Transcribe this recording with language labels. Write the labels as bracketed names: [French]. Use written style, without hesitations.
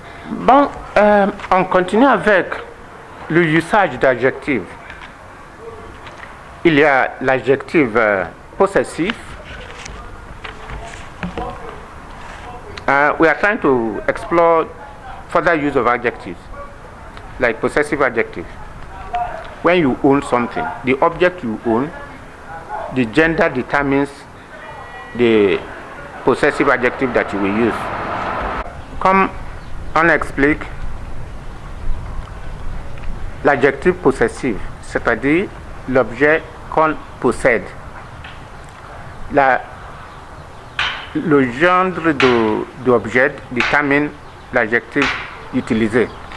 [French] Bon, on continue avec le usage d'adjectifs. Il y a l'adjectif possessif. [English] We are trying to explore further use of adjectives, like possessive adjectives. When you own something, the object you own, the gender determines the possessive adjective that you will use. [French] Comme on explique l'adjectif possessif, c'est-à-dire l'objet qu'on possède. Le genre d'objet détermine l'adjectif utilisé.